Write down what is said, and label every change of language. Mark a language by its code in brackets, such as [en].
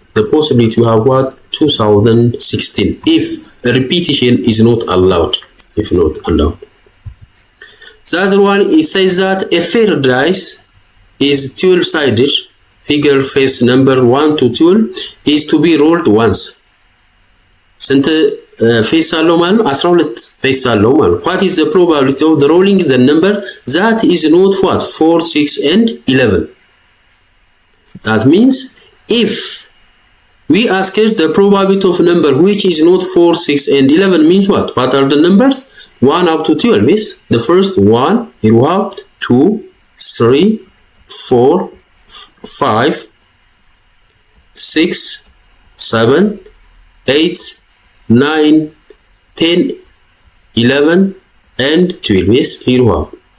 [en] The possibility you have what? 2016. If repetition is not allowed. If not allowed. The other one, it says that a fair dice is 12-sided. Figure face number 1 to 12 is to be rolled once. [am] ስንት face አለው ማለት ነው? 12 face አለው ማለት ነው. [en] What is the probability of the rolling the number that is not what? 4, 6 and 11. That means if we asked the probability of number which is not 4, 6 and 11 means what? What are the numbers? 1 up to 12 is the first one. Here we have 2, 3, 4, 5, 6, 7, 8, 9, 10, 11 and 12 is here we have.